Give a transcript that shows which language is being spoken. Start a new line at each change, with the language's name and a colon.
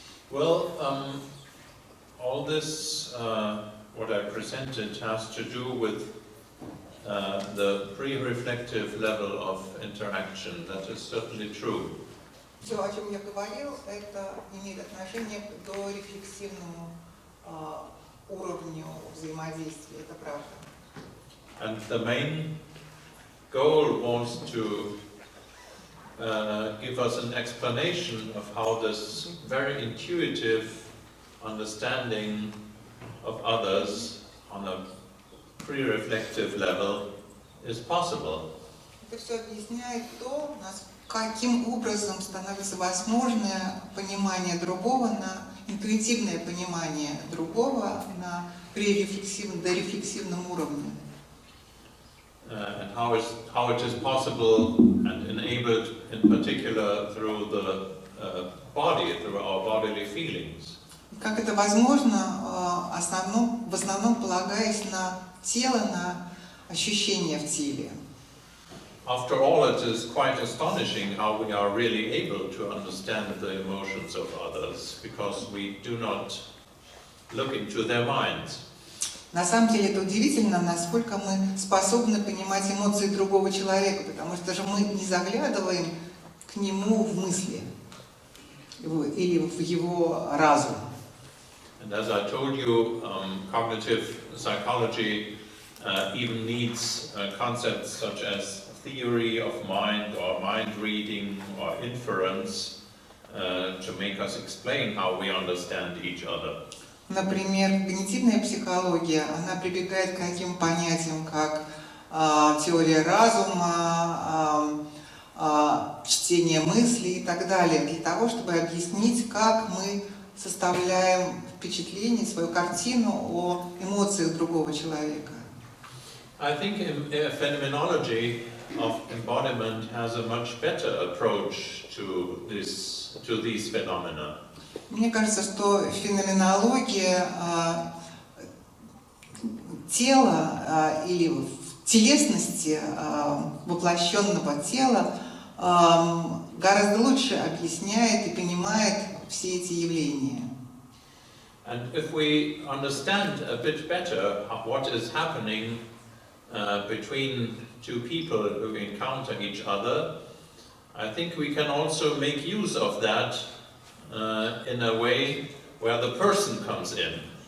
English: Well, all this what I presented has to do with the pre-reflective level of interaction. That is certainly true.
Russian: Все, о чем я говорил, это имеет отношение к дорефлексивному уровню взаимодействия. Это правда.
English: And the main goal was to give us an explanation of how this very intuitive understanding of others on a pre-reflective level is possible.
Russian: Это все объясняет то, каким образом становится возможное понимание другого, интуитивное понимание другого на дорефлексивном уровне.
English: And how it is possible and enabled in particular through the body, through our bodily feelings.
Russian: Как это возможно, в основном полагаясь на тело, на ощущения в теле.
English: After all, it is quite astonishing how we are really able to understand the emotions of others, because we do not look into their minds.
Russian: На самом деле это удивительно, насколько мы способны понимать эмоции другого человека, потому что же мы не заглядываем к нему в мысли или в его разум.
English: And as I told you, cognitive psychology even needs concepts such as theory of mind or mind reading or inference to make us explain how we understand each other.
Russian: Например, когнитивная психология, она прибегает к таким понятиям, как теория разума, чтение мыслей и так далее, для того, чтобы объяснить, как мы составляем впечатление, свою картину о эмоциях другого человека.
English: I think phenomenology of embodiment has a much better approach to these phenomena.
Russian: Мне кажется, что феноменология тела или телесности, воплощенного тела, гораздо лучше объясняет и понимает все эти явления.
English: And if we understand a bit better what is happening between two people who encounter each other, I think we can also make use of that in a way where the person comes in.